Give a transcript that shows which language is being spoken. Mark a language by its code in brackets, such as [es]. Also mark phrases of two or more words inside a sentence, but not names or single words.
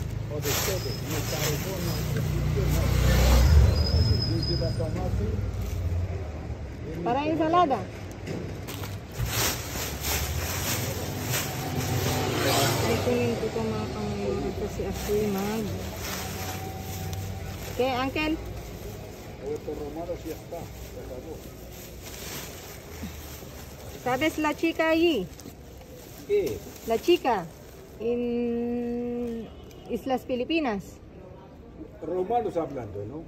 [es] Para ensalada. [tl] Ikunin ko itong mga kamayora kasi ako mag. [es] ¿Qué, Ángel? ¿Sabes la chica allí? ¿Qué? La chica en Islas Filipinas. Romanos hablando, ¿no?